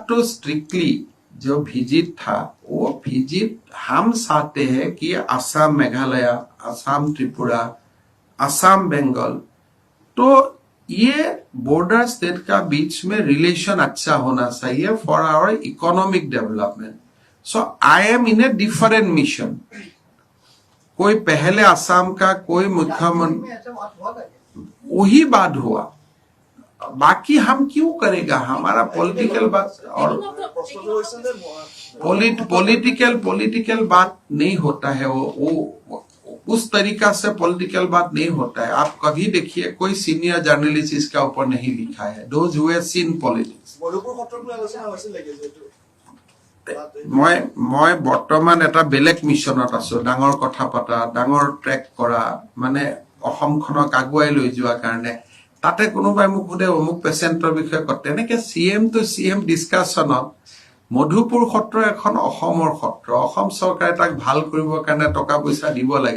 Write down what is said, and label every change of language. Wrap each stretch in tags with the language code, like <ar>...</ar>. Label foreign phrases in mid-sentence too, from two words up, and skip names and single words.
<hi>तो मेरा तो स्ट्रिक्टली जो विजिट था वो विजिट हम चाहते हैं कि असम मेघालय, असम त्रिपुरा, असम बंगाल, तो ये</hi> <en>border state</en> <hi>का बीच में रिलेशन अच्छा होना चाहिए</hi> <en>for our economic development. So I am in a different mission.</en> <hi>कोई पहले असम का कोई मुख्यमंत्री, ऐसा बात हुआ था वही बात हुआ. बाकी हम क्यों करेगा, हमारा पॉलिटिकल बात और</hi> <as>প্ৰশ্নটো হৈছে যে</as> <hi>पॉलिटिकल बात नहीं होता है. वो उस तरीका से पॉलिटिकल बात नहीं होता है. आप कभी देखिए कोई सीनियर जर्नलिस्ट इसका ऊपर नहीं लिखा है.</hi> <en>those who have seen politics.</en> <as>মধুপুৰ সত্ৰক লৈ আলোচনা হৈছিল নেকি যিহেতু মই বৰ্তমান এটা বেলেগ মিছনত আছো. ডাঙৰ কথা পতা, ডাঙৰ ট্ৰেক কৰা, মানে অসমখনক আগুৱাই লৈ যোৱাৰ কাৰণে. তাতে কোনোবাই মোক সোধে অমুক পেচেণ্টৰ বিষয়ে কয়, তেনেকে</as> <en>CM to CM</en> <as>ডিছকাশ্যনত মধুপুৰ সত্ৰ এখন অসমৰ সত্ৰ, অসম চৰকাৰে তাক ভাল কৰিবৰ কাৰণে টকা পইচা দিব লাগে.</as>